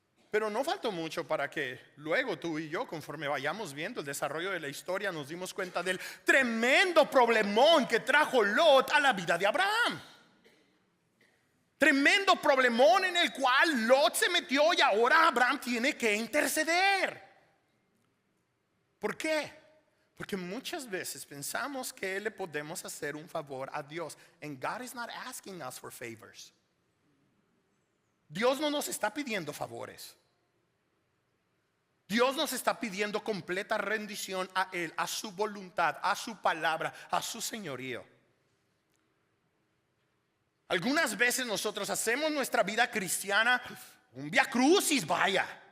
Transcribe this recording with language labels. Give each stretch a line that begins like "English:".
Spanish: Pero no faltó mucho para que luego tú y yo, conforme vayamos viendo el desarrollo de la historia, nos dimos cuenta del tremendo problemón que trajo Lot a la vida de Abraham. Tremendo problemón en el cual Lot se metió y ahora Abraham tiene que interceder. ¿Por qué? Porque muchas veces pensamos que le podemos hacer un favor a Dios.
English: And God is not asking us for favors.
Spanish: Dios no nos está pidiendo favores. Dios nos está pidiendo completa rendición a Él, a su voluntad, a su palabra, a su señorío. Algunas veces nosotros hacemos nuestra vida cristiana un vía crucis, vaya.